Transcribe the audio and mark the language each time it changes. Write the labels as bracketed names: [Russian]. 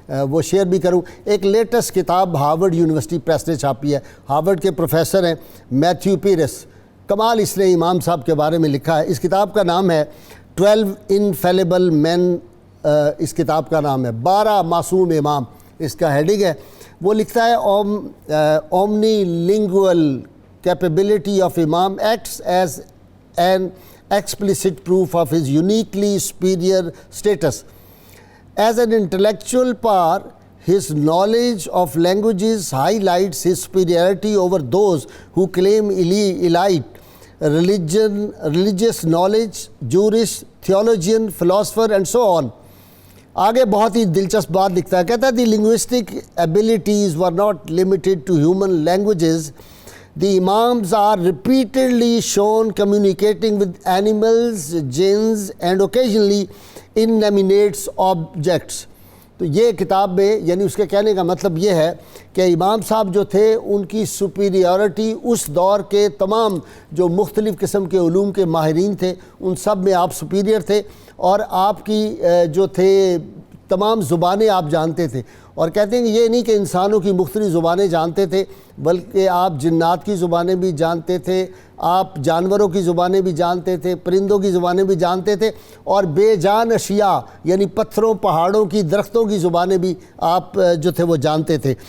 [Urdu] وہ شیئر بھی کروں، ایک لیٹسٹ کتاب ہارورڈ یونیورسٹی پریس نے چھاپی ہے۔ ہارورڈ کے پروفیسر ہیں میتھیو پیرس، کمال اس نے امام صاحب کے بارے میں لکھا ہے۔ اس کتاب کا نام ہے 12 انفیلیبل مین، اس کتاب کا نام ہے 12 معصوم امام، اس کا ہیڈنگ ہے۔ وہ لکھتا ہے [English] Omnilingual capability of Imam acts as an explicit proof of his uniquely superior status. As an intellectual power, his knowledge of languages highlights his superiority over those who claim elite religious knowledge, jurist, theologian, philosopher and so on. [Urdu] آگے بہت ہی دلچسپ بات لکھتا ہے، کہتا ہے [English] the linguistic abilities were not limited to human languages. The Imams are repeatedly shown communicating with animals, jinns and occasionally inanimate objects. [Urdu] تو یہ کتاب میں یعنی اس کے کہنے کا مطلب یہ ہے کہ امام صاحب جو تھے ان کی سپیریورٹی اس دور کے تمام جو مختلف قسم کے علوم کے ماہرین تھے ان سب میں آپ سپیریئر تھے، اور آپ کی جو تھے تمام زبانیں آپ جانتے تھے۔ اور کہتے ہیں کہ یہ نہیں کہ انسانوں کی مختلف زبانیں جانتے تھے، بلکہ آپ جنات کی زبانیں بھی جانتے تھے، آپ جانوروں کی زبانیں بھی جانتے تھے، پرندوں کی زبانیں بھی جانتے تھے، اور بے جان اشیاء یعنی پتھروں، پہاڑوں کی، درختوں کی زبانیں بھی آپ جو تھے وہ جانتے تھے۔